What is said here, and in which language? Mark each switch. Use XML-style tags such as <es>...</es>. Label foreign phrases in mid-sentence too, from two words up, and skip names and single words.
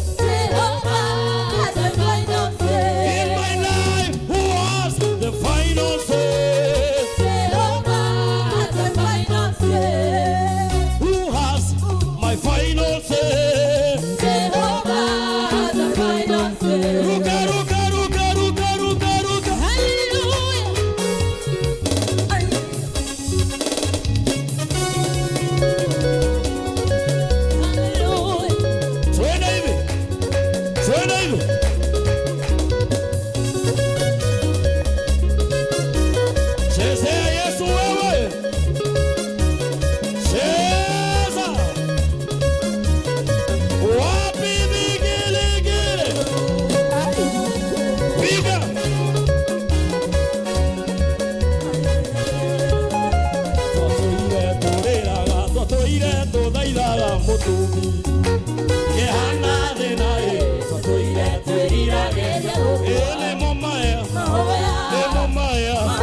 <en>Jehovah has the final say. In my life, who has the final say? Jehovah has the final say. Who has my final say? Jehovah has the final say.</en> <sw>Ruka, ruka, ruka, ruka, ruka, ruka. Hallelujah. Hallelujah. Twende hivi. Twende hivi. Chezea Yesu wewe. Cheza. Wapi vigelegele? Piga.</sw> <ki>Twatũire tũthaithaga mũtũngi kĩhana thĩna twatũire twĩriragĩria nĩmo maya nĩmo maya</ki>